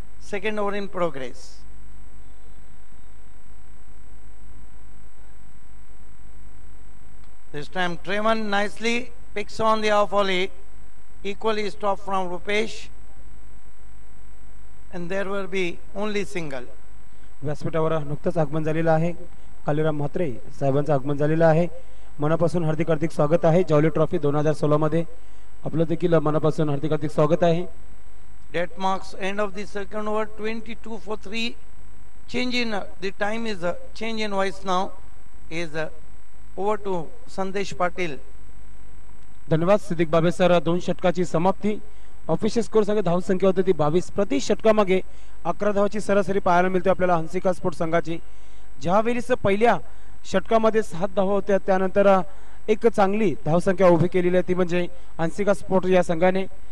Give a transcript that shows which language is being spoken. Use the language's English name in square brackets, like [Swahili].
[English] Second over in progress. This time Treman nicely picks on the off volley. Equally stopped from Rupesh. And there will be only single. [Marathi] व्यासपीठावर नुकतंच आगमन झालेलं आहे. कालीराम म्हात्रे साहेबांचं आगमन झालेलं आहे. मनापासून हार्दिक हार्दिक स्वागत आहे. जॉली ट्रॉफी 2016 मध्ये आपलं देखील मनापासून हार्दिक हार्दिक स्वागत आहे. [English] That marks end of the second over. 22 for 3. Change in the time is change in voice now is over to Sandesh Patil. [Marathi] धन्यवाद सिद्दीक बाबे सर. 2 षटकाची समाप्ती. ऑफिशियल स्कोर सांगे धाव संख्या होती ती 22. प्रति षटकामागे 11 धावाची सरासरी पाहायला मिळते आपल्याला हंसिका स्पोर्ट संघाची. ज्यावेळी पहिल्या षटकामध्ये 7 धावा होत्या त्यानंतर एक चांगली धावसंख्या उभी केलेली आहे ती म्हणजे हंसिका स्पोर्ट या संघाने.